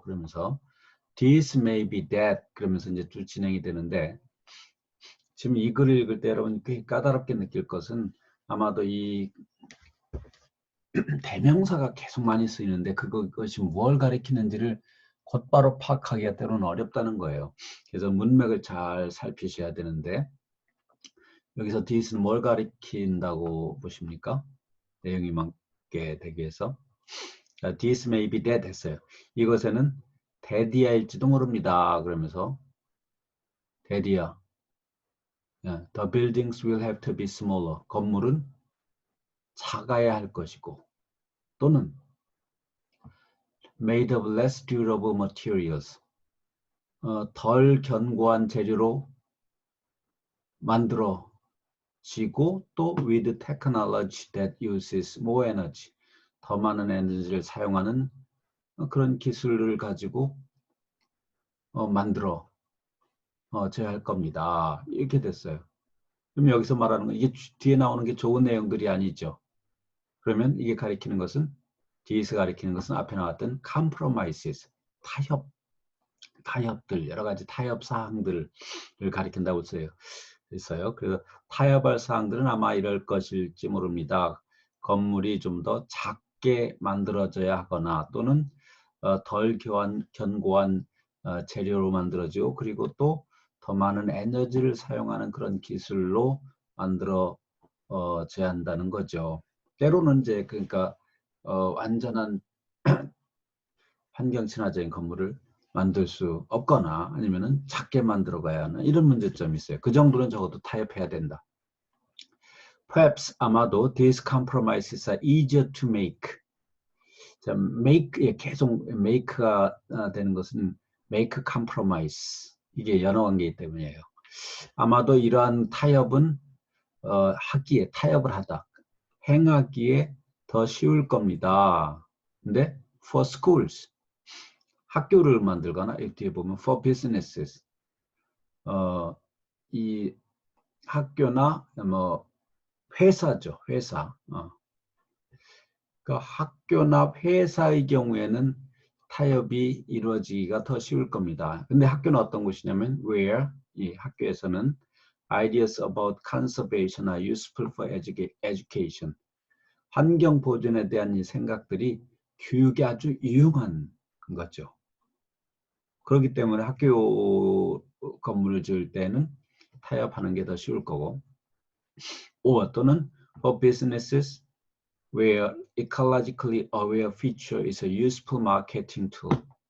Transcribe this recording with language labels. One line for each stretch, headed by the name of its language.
Korean: 그러면서
English: this may be that
Korean: 그러면서 이제 쭉 진행이 되는데 지금 이 글을 읽을 때 여러분 꽤 까다롭게 느낄 것은 아마도 이 대명사가 계속 많이 쓰이는데 그것이 뭘 가리키는지를 곧바로 파악하기가 때로는 어렵다는 거예요. 그래서 문맥을 잘 살피셔야 되는데 여기서 this는 뭘 가리킨다고 보십니까? 내용이 맞게 되기 위해서
English: this may be that
Korean: 했어요. 이것에는 대디아일지도 모릅니다. 그러면서 대디아
English: The buildings will have to be smaller.
Korean: 건물은 작아야 할 것이고 또는
English: made of less durable materials.
Korean: 덜 견고한 재료로 만들어지고 또
English: with technology that uses more energy.
Korean: 더 많은 에너지를 사용하는 그런 기술을 가지고 만들어져야 할 겁니다. 이렇게 됐어요. 그럼 여기서 말하는 건 이게 뒤에 나오는 게 좋은 내용들이 아니죠. 그러면 이게 가리키는 것은 뒤에서 가리키는 것은 앞에 나왔던 compromises, 타협들, 여러 가지 타협 사항들을 가리킨다고 했어요. 그래서 타협할 사항들은 아마 이럴 것일지 모릅니다. 건물이 좀 더 작게 만들어져야 하거나 또는 덜 견고한 재료로 만들어지고 그리고 또 더 많은 에너지를 사용하는 그런 기술로 만들어져야 한다는 거죠. 때로는 이제 그러니까 완전한 환경 친화적인 건물을 만들 수 없거나 아니면은 작게 만들어 가야 하는 이런 문제점이 있어요. 그 정도는 적어도 타협해야 된다.
English: Perhaps
Korean: 아마도
English: these compromises are easier to make.
Korean: 자, make 계속 make가 되는 것은 make compromise. 이게 연어 관계이기 때문이에요. 아마도 이러한 타협은 하기에 타협을 하다. 행하기에 더 쉬울 겁니다. 근데
English: for schools
Korean: 학교를 만들거나 뒤에 보면
English: for businesses
Korean: 이 학교나 뭐 회사죠. 회사. 그 학교나 회사의 경우에는 타협이 이루어지기가 더 쉬울 겁니다. 근데 학교는 어떤 곳이냐면
English: where
Korean: 이 학교에서는
English: ideas about conservation are useful for education.
Korean: 환경 보존에 대한 이 생각들이 교육에 아주 유용한 거죠. 그렇기 때문에 학교 건물을 지을 때는 타협하는 게 더 쉬울 거고, 또는
English: for businesses where ecologically aware feature is a useful marketing tool.